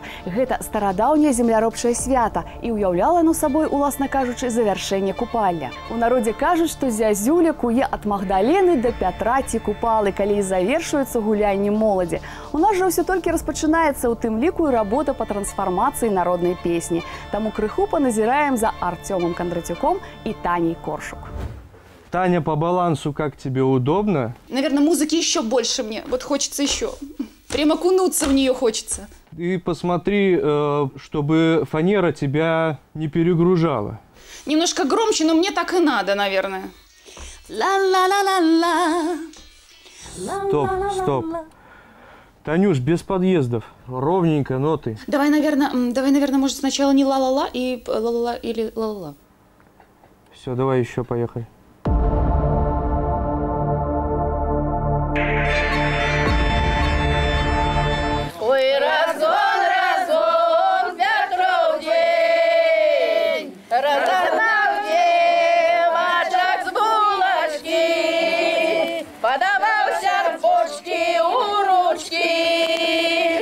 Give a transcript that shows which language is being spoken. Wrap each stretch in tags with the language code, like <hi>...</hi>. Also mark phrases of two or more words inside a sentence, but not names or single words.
<be>Гэта старадаўняе земляробчае свята і ўяўляла оно сабой, уласна кажучы, завяршэнне купальня. У народзе кажуць, што зязюля куе ад Магдалены да Пятра ці купалы, калі і завершваюцца гулянні моладзі. У нас жа ўсё толькі распачынаецца, у тым ліку і работа па трансфармацыі народнай песні. Таму крыху паназіраем за Артёмом Кондратюком и Таней Коршук.</be> <ru>Таня, по балансу как тебе, удобно? Наверное, музыки еще больше мне. Вот хочется еще. Прям окунуться в нее хочется. И посмотри, чтобы фанера тебя не перегружала. Немножко громче, но мне так и надо, наверное. Стоп, стоп. Танюш, без подъездов. Ровненько, ноты. Давай, наверное, может, сначала не ла-ла-ла и ла-ла-ла или ла-ла-ла. Все, давай еще, поехали. Ой, разгон, разгон, Петров день, разогнал девочек с булочки, подавал серпочки у ручки.</ru>